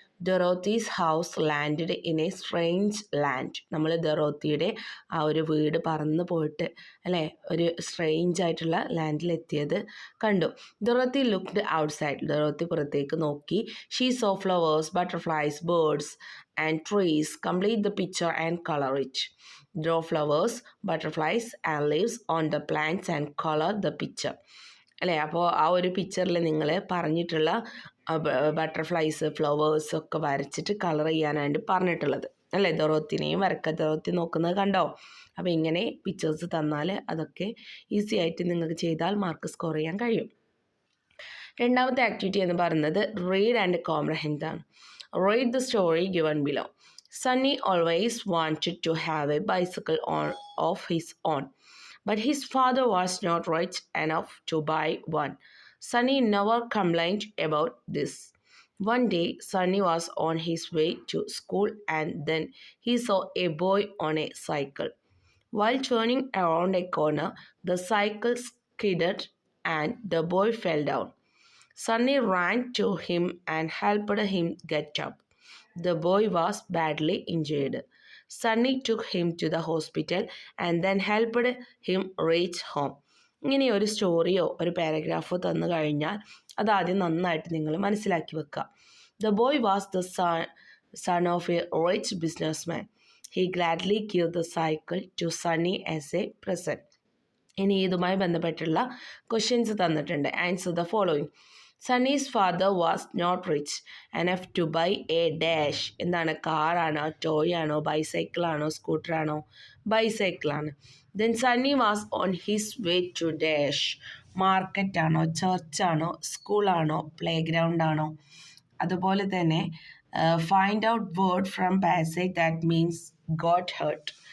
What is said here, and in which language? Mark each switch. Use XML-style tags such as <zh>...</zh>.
<en>Dorothy's house landed in a strange land.</en> <ml>നമ്മൾ ഡൊറോത്തിയുടെ ആ ഒരു വീട് പറന്ന് പോയിട്ട് അല്ലേ ഒരു സ്ട്രേഞ്ച് ആയിട്ടുള്ള ലാൻഡിലെത്തിയത് കണ്ടു.</ml> <en>Dorothy looked outside.</en> <ml>ഡൊറോത്തി പുറത്തേക്ക് നോക്കി.</ml> <en>She saw flowers, butterflies, birds and trees. Complete the picture and color it. Draw flowers, butterflies and leaves on the plants and color the picture.</en> <ml>അല്ലേ, അപ്പോൾ ആ ഒരു പിക്ചറിൽ നിങ്ങൾ പറഞ്ഞിട്ടുള്ള ബട്ടർഫ്ലൈസ് ഫ്ലവേഴ്സ് ഒക്കെ വരച്ചിട്ട് കളർ ചെയ്യാനായിട്ട് പറഞ്ഞിട്ടുള്ളത് അല്ലേ. ദൊറോത്തിനെയും ദൊറോത്തി നോക്കുന്നത് കണ്ടോ. അപ്പോൾ ഇങ്ങനെ പിക്ചേഴ്സ് തന്നാൽ അതൊക്കെ ഈസി ആയിട്ട് നിങ്ങൾക്ക് ചെയ്താൽ മാർക്ക് സ്കോർ ചെയ്യാൻ കഴിയും. രണ്ടാമത്തെ ആക്ടിവിറ്റി എന്ന് പറയുന്നത് റീഡ് ആൻഡ് കോംപ്രഹെൻഡ് ആണ്.</ml> <en>Read the story given below. Sunny always wanted to have a bicycle of his own, but his father was not rich enough to buy one. Sunny never complained about this. One day, Sunny was on his way to school and then he saw a boy on a cycle. While turning around a corner, the cycle skidded and the boy fell down. Sunny ran to him and helped him get up. The boy was badly injured. Sunny took him to the hospital and then helped him reach home.</en> <ml>ഇങ്ങനെ ഒരു സ്റ്റോറിയോ ഒരു പാരഗ്രാഫോ തന്നു കഴിഞ്ഞാൽ അതാദ്യം നന്നായിട്ട് നിങ്ങൾ മനസ്സിലാക്കി വെക്കുക.</ml> <en>The boy was the son of a rich businessman. He gladly gave the cycle to Sunny as a present.</en> <ml>ഇനി ഇതുമായി ബന്ധപ്പെട്ടുള്ള ക്വസ്റ്റ്യൻസ് തന്നിട്ടുണ്ട്.</ml> <en>Answer the following. Sunny's father was not rich enough to buy a dash.</en> <ml>എന്താണ്, കാറാണോ, toy ആണോ, bicycle ആണോ, scooter ആണോ? Bicycle ആണ്.</ml> <en>Then Sunny was on his way to dash.</en> <ml>Market ആണോ, ചർച്ചാണോ, സ്കൂളാണോ, പ്ലേ ഗ്രൗണ്ട് ആണോ? അതുപോലെ തന്നെ</ml> <en>Find out word from passage that means got hurt.</en>